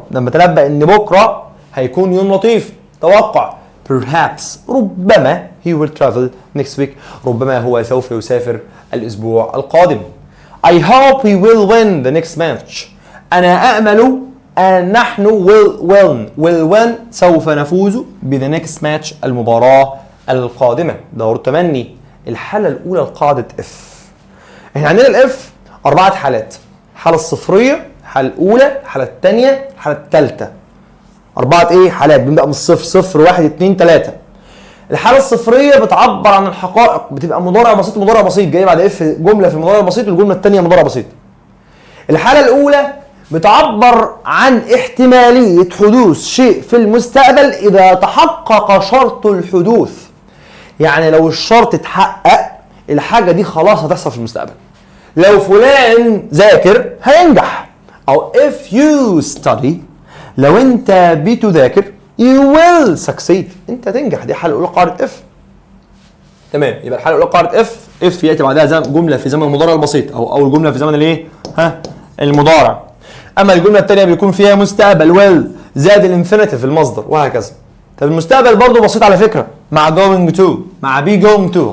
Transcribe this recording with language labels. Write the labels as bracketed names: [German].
[Arabic] لما تنبأ ان بكرة هيكون يوم لطيف. توقع. [English] Perhaps ربما he will travel next week. [Arabic] ربما هو سوف يسافر الأسبوع القادم. [English] I hope we will win the next match. [Arabic] أنا أأمل أن نحن [English] will win [Arabic] سوف نفوز ب [English] the next match [Arabic] المباراة القادمة. دور التمني. الحالة الأولى لقاعدة F. احنا عندنا الإف 4 حالات. الحالة الصفرية، الحالة الأولى، الحالة الثانية، الحالة الثالثة. 4 إيه؟ حالات بنبدأ من الصفر. 0 1 2 3. الحالة الصفرية بتعبر عن الحقائق، بتبقى مضارع بسيط جاي بعد اف جملة في المضارع البسيط والجملة الثانية مضارع بسيط. الحالة الأولى بتعبر عن احتمالية حدوث شيء في المستقبل إذا تحقق شرط الحدوث. يعني لو الشرط اتحقق الحاجة دي خلاص هتحصل في المستقبل. لو فلان ذاكر هينجح. [English] أو if you study [Arabic] لو أنت بتذاكر [English] you will succeed. [Arabic] انت تنجح. دي حالة الاولى قاعدة اف. تمام. يبقى الحالة الاولى قاعدة اف ياتي بعدها جملة في زمن المضارع البسيط او الجملة في زمن الايه؟ المضارع. اما الجملة الثانية بيكون فيها مستقبل will زائد الانفينيتيف المصدر وهكذا. طب المستقبل برضه بسيط على فكرة مع going to مع be going to.